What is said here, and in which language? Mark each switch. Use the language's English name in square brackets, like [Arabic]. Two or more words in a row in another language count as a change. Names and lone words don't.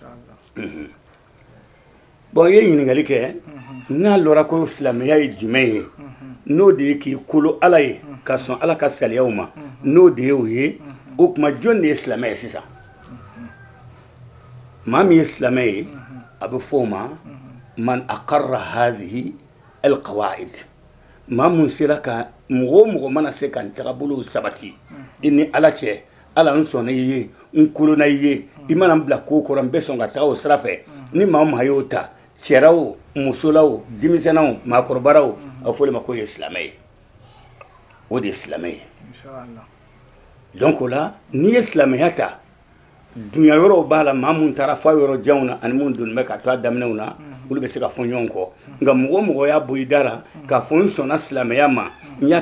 [Bambara] bon ye ɲininkali kɛ n'a lɔra ko silamɛya ye jumɛn ye n'o de ye k'i kolo ala ye ka sɔn ala ka sariyaw ma n'o de ye o ye o kuma jɔn de ye silamɛ ye sisan maa min ye silamɛ ye a bɛ fɔ o ma [Arabic] من أقر هذه القواعد [Bambara] maa mun sera ka mɔgɔ o mɔgɔ mana se ka n tagabolo sabati i ni ala cɛ ala n sɔnna i ye n kolona i ye i mana n bila ko kɔrɔ n bɛ sɔn ka taga o sira fɛ ni maa o maa y'o ta cɛra o muso la o denmisɛnna o maakɔrɔbara o a bɛ fɔ o ma ko ye silamɛ ye o de ye silamɛ ye donc o la n'i ye silamɛya ta dunya yɔrɔw b'a la maa mun taara fɔ yɔrɔ janw na ani mun donnen bɛ ka to a daminɛw na olu bɛ se ka fɔ ɲɔgɔn kɔ nka mɔgɔ o mɔgɔ y'a bɔ i da la k'a fɔ n sɔnna silamɛya ma n y'a